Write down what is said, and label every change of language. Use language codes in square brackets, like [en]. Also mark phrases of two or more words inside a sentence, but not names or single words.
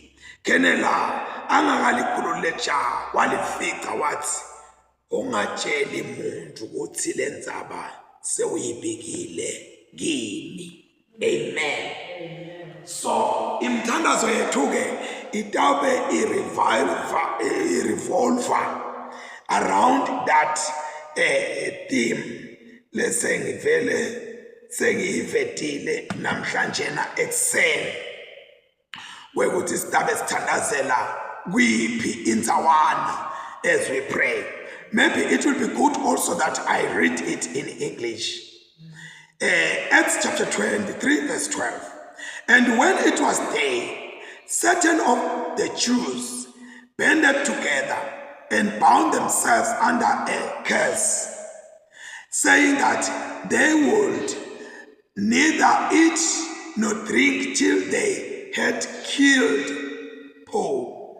[ss] Khenela angakalikhulule jaha walifica wathi ungatsheli muntu ukuthi lendzaba sewuyibikile kimi. Amen. So imthandazo yethu ke itawube [en] revolver around that theme [ss] lesengivele sengiyivetile namhlanje na ekseni wekuthi sitabe sithandazela kwiphi indzawana [en] as we pray. Maybe it will be good also that I read it in English. Acts chapter 23 verse 12. And when it was day, certain of the Jews banded together and bound themselves under a curse, saying that they would neither eat nor drink till they had killed Paul.